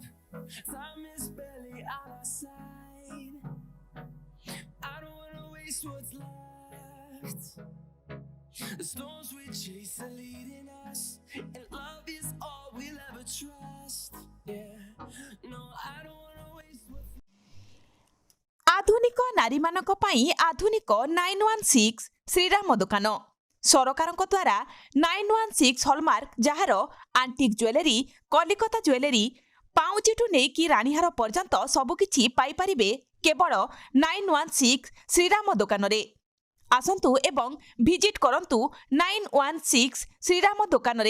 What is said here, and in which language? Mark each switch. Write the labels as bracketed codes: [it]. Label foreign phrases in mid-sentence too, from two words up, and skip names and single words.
[en] Time is barely on our side. I don't wanna waste what's left. The storms we chase are leading us, and love is all we'll ever trust. Yeah, no, I don't wanna waste what's [or] ଆଧୁନିକ ନାରୀ ମାନଙ୍କ ପାଇଁ ଆଧୁନିକ 916 ଶ୍ରୀରାମ ଦୋକାନ ସରକାରଙ୍କ ଦ୍ୱାରା 916 ହଲମାର୍କ ଯାହାର ଆଣ୍ଟିକ୍ ଜୁଏଲେରୀ କଲିକତା ଜୁଏଲେରୀ ପାଉଁଜିଠୁ ନେଇକି ରାଣୀହାର ପର୍ଯ୍ୟନ୍ତ ସବୁକିଛି ପାଇପାରିବେ କେବଳ 916 ଶ୍ରୀରାମ ଦୋକାନରେ। ଆସନ୍ତୁ ଏବଂ ଭିଜିଟ୍ କରନ୍ତୁ 916 ଶ୍ରୀରାମ ଦୋକାନରେ।